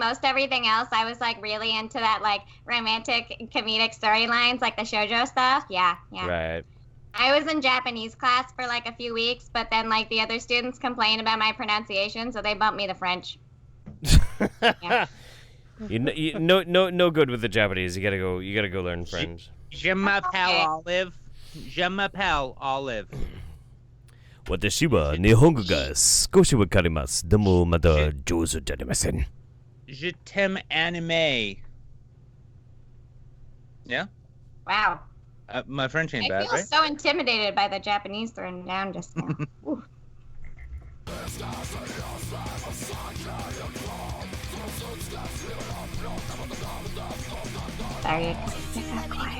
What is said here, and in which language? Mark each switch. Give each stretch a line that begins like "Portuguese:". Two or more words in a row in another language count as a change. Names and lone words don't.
English: Most everything else, I was really into that romantic comedic storylines, the shoujo stuff. Yeah. Right. I was in Japanese class for a few weeks, but then the other students complained about my pronunciation, so they bumped me to French. Yeah. No good with the Japanese. You gotta go learn French.
French: Je m'appelle Olive. Je m'appelle Olive.
Japanese: 私は日本語が少しわかります。でもまだ上手じゃありません。
French: Je t'aime anime. Yeah?
English: Wow. My French ain't I bad, feel right? so intimidated by the Japanese thrown down just now. Ooh. Sorry, it got quiet.